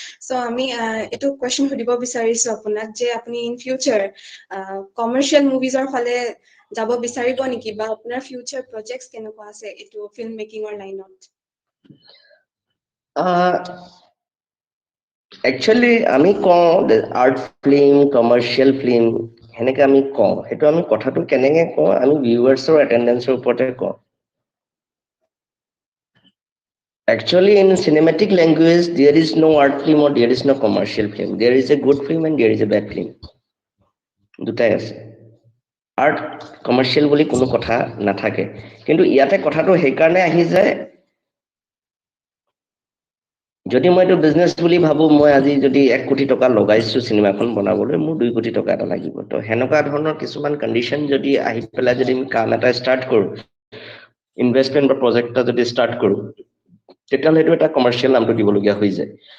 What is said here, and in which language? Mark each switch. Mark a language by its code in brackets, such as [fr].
[as] চ' আমি এইটো কুৱেশ্যন সুধিব বিচাৰিছো আপোনাক যে আপুনি ইন ফিউচাৰ কমাৰ্চিয়েল মুভিজৰ ফালে যাব বিচাৰিব নেকি, বা আপোনাৰ ফিউচাৰ প্ৰজেক্টছ কেনেকুৱা আছে এইটো ফিল্ম মেকিঙৰ লাইনত? একচুৱেলি আমি কওঁ আৰ্ট ফিল্ম, কমাৰ্চিয়েল ফিল্ম, সেনেকৈ আমি কওঁ। সেইটো আমি কথাটো কেনেকৈ কওঁ, আমি ভিউৱাৰ্ছৰ এটেণ্ডেঞ্চৰ ওপৰতে কওঁ। [en] Actually, in cinematic language, there is no art film or there is no commercial film. There is a good film and there is a bad film. [as] দুটাই আছে আৰ্ট কমাৰ্চিয়েল বুলি কোনো কথা নাথাকে কিন্তু ইয়াতে কথাটো সেইকাৰণে আহি যায় যদি মই এইটো বিজনেছ বুলি ভাবো মই আজি যদি 1 কোটি টকা লগাইছো চিনেমাখন বনাবলৈ মোৰ 2 কোটি টকা এটা লাগিব তো হেনকা ধৰণৰ কিছুমান কন্ডিশন যদি আহি পেলাই যদি আমি কাম এটা ষ্টাৰ্ট কৰো ইনভেষ্টমেন্ট বা প্ৰজেক্ট এটা যদি ষ্টাৰ্ট কৰো তেতিয়াহ'লে এইটো এটা কমাৰ্চিয়েল নামটো দিবলগীয়া হৈ যায়